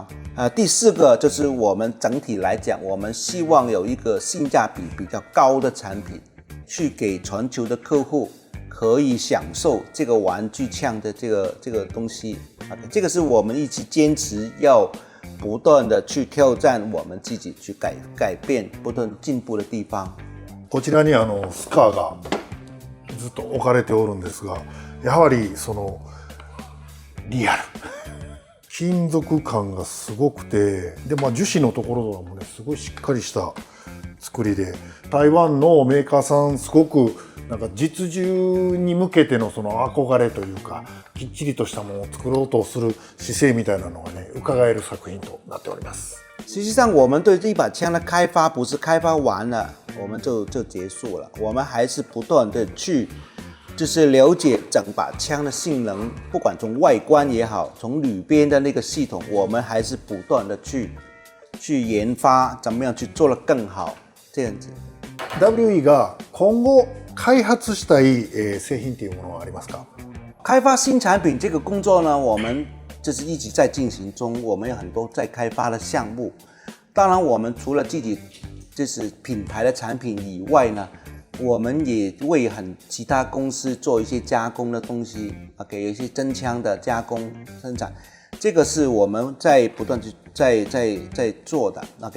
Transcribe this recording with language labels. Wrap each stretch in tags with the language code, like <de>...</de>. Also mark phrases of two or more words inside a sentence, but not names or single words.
<zh>第四个就是我们整体来讲，我们希望有一个性价比比较高的产品，去给全球的客户可以享受这个玩具枪的这个东西。这个是我们一直坚持要不断的去挑战我们自己，去改变，不断进步的地方。</zh> <ja>こちらにスカーがずっと置かれておるんですが、やはりそのリアル金属感がすごくて、で樹脂のところとかもねすごいしっかりした作りで、台湾のメーカーさんすごくなんか実銃に向けてのその憧れというか、きっちりとしたものを作ろうとする姿勢みたいなのがね伺える作品となっております。</ja> <zh>实际上我们对这把枪的开发不是开发完了我们就结束了，我们还是不断的去就是了解整把枪的性能，不管从外观也好，从里边的那个系统，我们还是不断的去研发，怎么样去做得更好，这样子。</zh> <ja>WE が今後開発したい製品っていうものはありますか？</ja> <zh>开发新产品这个工作呢，我们就是一直在进行中，我们有很多在开发的项目。当然，我们除了自己就是品牌的产品以外呢，我们也为其他公司做一些加工的东西 ，OK， 有一些真枪的加工生产，这个是我们在不断在做的 ，OK。</zh>